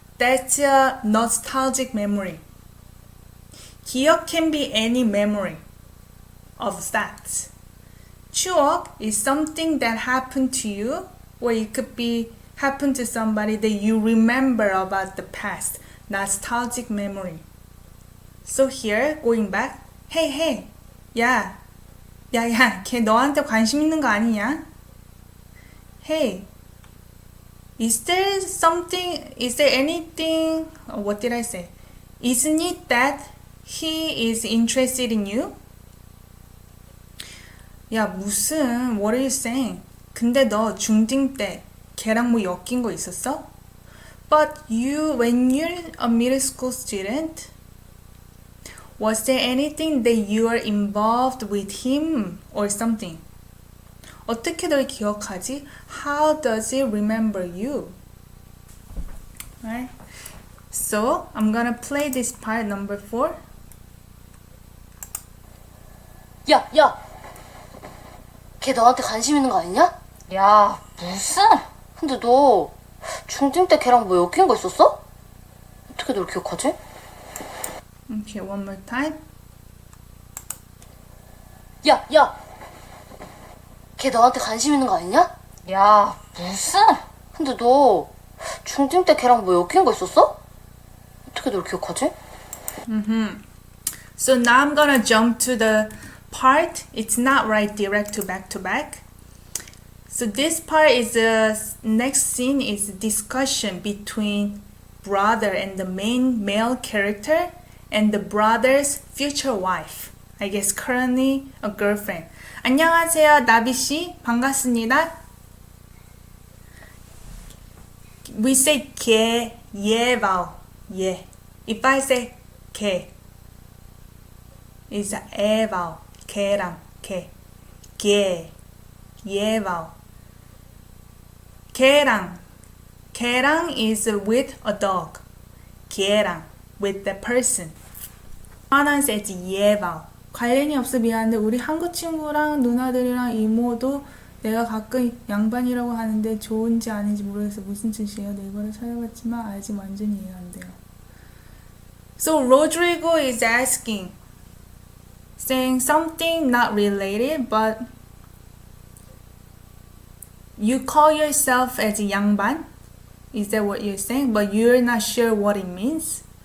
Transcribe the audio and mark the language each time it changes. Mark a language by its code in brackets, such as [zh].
[en] That's a nostalgic memory. 기억 can be any memory of facts. 추억 is something that happened to you, or it could be happened to somebody that you remember about the past. Nostalgic memory. So here, going back, hey, [ko] 야, 걔 너한테 관심 있는 거 아니냐? [en] Hey, is there anything, what did I say? Isn't it that he is interested in you? [ko] 야, 무슨, [en] what are you saying? [ko] 근데 너 중딩 때 걔랑 뭐 엮인 거 있었어? [en] But when you're a middle school student, was there anything that you are involved with him or something? [ko] 어떻게 널 기억하지? [en] How does he remember you? Right? So, I'm gonna play this part number 4. [ko] 야! 걔 너한테 관심 있는 거 아니냐? 야, 무슨? 근데 너 중딩 때 걔랑 뭐 엮인 거 있었어? 어떻게 널 기억하지? [en] Okay, one more time. [ko] 야! 걔 너한테 관심 있는 거 아니냐? 야, 무슨? 근데 너 중딩 때 걔랑 뭐 엮인 거 있었어? 어떻게 널 기억하지? [en] So now I'm gonna jump to the part. It's not right direct to back. So this part is the next scene is discussion between brother and the main male character and the brother's future wife. I guess currently a girlfriend. [ko] 안녕하세요, 나비씨. 반갑습니다. [en] We say 걔, 얘 vowel. 얘. If I say 걔, it's a 에 vowel. 걔랑 걔. 걔, 얘 vowel. 걔랑 is with a dog. 걔랑 with the person. 하나 says 얘 vowel. [ko] 관련이 없어 미안한데 우리 한국 친구랑 누나들이랑 이모도 내가 가끔 양반이라고 하는데 좋은지 아닌지 모르겠어. 무슨 뜻이에요? 네이버를 찾아봤지만 아직 완전히 이해 안 돼요. [en] So Rodrigo is asking, saying something not related, but you call yourself as a 양반? Is that what you're saying? But you're not sure what it means?